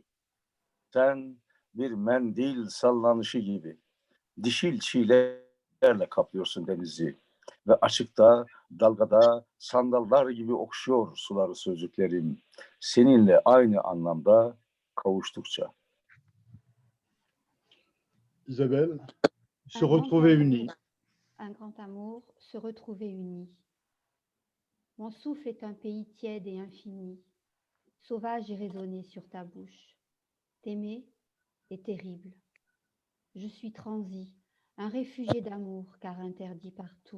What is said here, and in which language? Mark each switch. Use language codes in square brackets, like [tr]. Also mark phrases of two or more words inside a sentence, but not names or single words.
[tr] Sen bir mendil sallanışı gibi dişil çiğlerle kaplıyorsun denizi. Ve açıkta, dalgada sandallar gibi okşuyor suları sözcüklerim. Seninle aynı anlamda kavuştukça. [fr] Isabelle, se Un grand retrouver amour. unis. Un grand amour, se retrouver unis. Mon souffle est un pays tiède et infini, sauvage et raisonné sur ta bouche. T'aimer est terrible. Je suis transi, un réfugié d'amour, car interdit partout.